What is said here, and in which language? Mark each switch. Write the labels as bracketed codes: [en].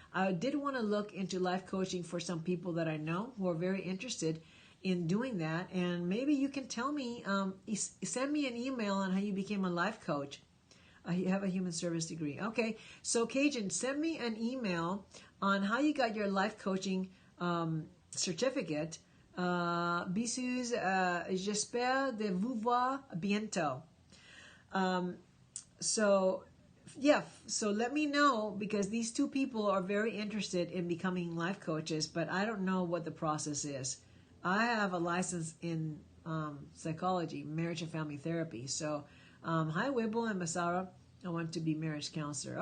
[en] I did want to look into life coaching for some people that I know who are very interested in doing that. And maybe you can tell me, send me an email on how you became a life coach. You have a human service degree. Okay. So Cajun, send me an email on how you got your life coaching certificate. [fr] Bisous, j'espère de vous voir bientôt. [en] So let me know, because these two people are very interested in becoming life coaches, but I don't know what the process is. I have a license in psychology, marriage and family therapy. So, hi Wibble and Masara. I want to be marriage counselor.